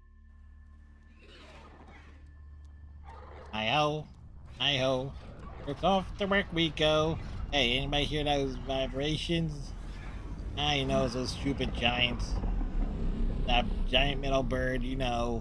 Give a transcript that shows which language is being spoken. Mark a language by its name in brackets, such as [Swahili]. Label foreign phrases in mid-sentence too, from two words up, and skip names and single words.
[English] Hi-ho. Hi-ho. Work off to work we go. Hey, anybody hear those vibrations? I know those stupid giants. That giant metal bird, you know.